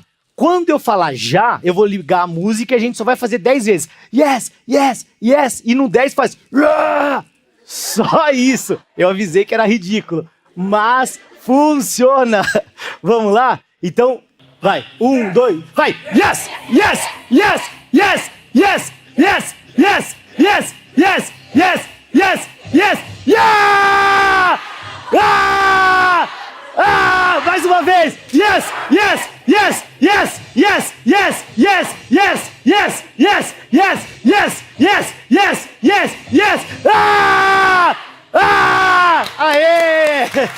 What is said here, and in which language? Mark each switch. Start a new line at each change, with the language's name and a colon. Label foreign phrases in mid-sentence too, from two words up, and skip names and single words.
Portuguese: Quando eu falar já, eu vou ligar a música e a gente só vai fazer 10 vezes.
English: Yes, yes, yes.
Portuguese: E no 10 faz... Rah! Só isso. Eu avisei que era ridículo. Mas funciona. Vamos lá? Então, vai. 1, 2, vai.
English: Yes, yes, yes, yes, yes, yes, yes, yes, yes, yes, yes, yes, yeah!
Portuguese: Ah! Ah! Mais uma vez.
English: Yes, yes, yes, yes, yes, yes, yes, yes, yes, yes, yes, yes, yes, yes, yes, yes.
Portuguese: Ah! Ah! Aê!